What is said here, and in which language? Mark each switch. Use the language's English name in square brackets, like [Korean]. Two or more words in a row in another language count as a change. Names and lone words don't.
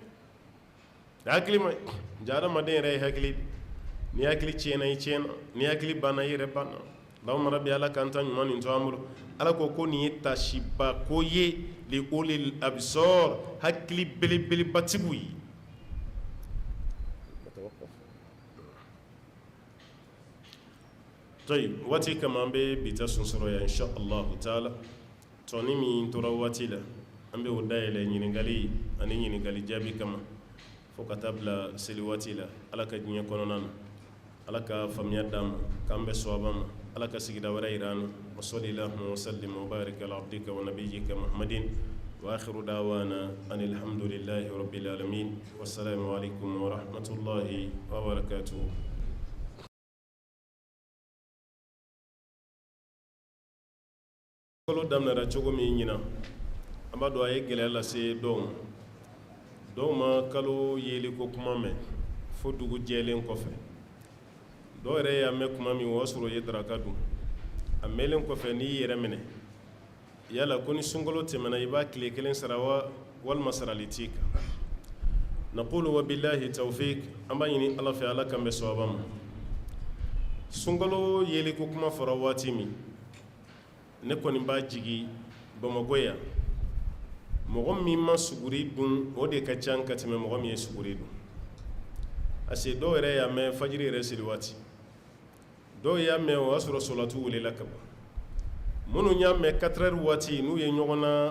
[Bambara] ɲi ja adamaden yɛrɛ ye hakili ni hakili tiɲɛna i tiɲɛna ni hakili banna i yɛrɛ banna [Arabic] اللهم ربي [Bambara] ala k'an ta ɲuman nin to an bolo ala ko nin ye tasiba ko ye [Arabic] لأولي الأبصار [Bambara] hakili belebelebatigiw ye طيب waati kama an bɛ bita sunsɔrɔ yan [Arabic] إن شاء الله تعالى [Bambara] tɔni min tora waati la an bɛ o dayɛlɛ ɲininkali ani ɲininkali jaabi kama fo ka taa bila seli waati la ala ka diɲɛ kɔnɔna na ala ka faamuya d'an ma k'an bɛ sɔaba ma ala ka sigida wɛrɛ yira an na [Arabic] وصلى الله وسلم وبارك على عبدك ونبيك محمد وآخر دعوانا أن الحمد لله رب العالمين والسلام عليكم ورحمة الله وبركاته. [Bambara] kalo daminɛra cogo min ɲina an b'a dɔn a ye gɛlɛya lase dɔw ma kalo yeli ko kuma mɛn fo dugu jɛlen kɔfɛ dɔw yɛrɛ y'a mɛn kuma min o y'a sɔrɔ o ye daraka dun a mɛnlen kɔfɛ n'i y'i yɛrɛ minɛ yala ko ni sunkalo tɛmɛna i b'a tile kelen sara wa walima sarali t'i kan [Arabic] نقول وبالله التوفيق [Bambara] an b'a ɲini ala fɛ ala kan bɛ sawaba ma sunkalo yeli ko kuma fɔra waati min ne kɔni b'a jigi Bamakɔ yan mɔgɔ min ma suguri dun o de ka ca ka tɛmɛ mɔgɔ min ye suguri dun [French] parce que [Bambara] dɔw yɛrɛ y'a mɛn fajiri yɛrɛ seli waati dɔw y'a mɛn o y'a sɔrɔ solatu welela ka ban minnu y'a mɛn 4 heures waati n'u ye ɲɔgɔn na